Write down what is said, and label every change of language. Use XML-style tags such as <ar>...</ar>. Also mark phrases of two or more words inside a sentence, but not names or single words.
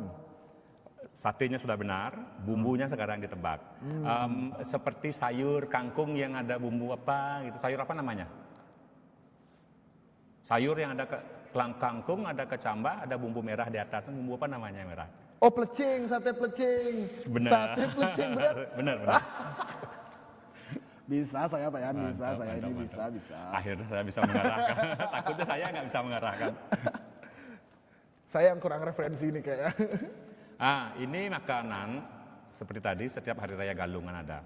<id>Satenya sudah benar, bumbunya sekarang ditebak. Seperti sayur kangkung yang ada bumbu apa gitu. Sayur apa namanya? Sayur yang ada kangkung, ada kecambah, ada bumbu merah di atas. Bumbu apa namanya yang merah? Oh plecing, sate plecing. Benar. Sate plecing benar. Benar. Bisa saya Pak Yan, bisa Mantap, saya mantap, ini mantap. bisa. Akhirnya saya bisa mengarahkan. Takutnya saya nggak bisa mengarahkan. Saya yang kurang referensi ini kayaknya. Ini makanan seperti tadi setiap hari raya Galungan ada.</id>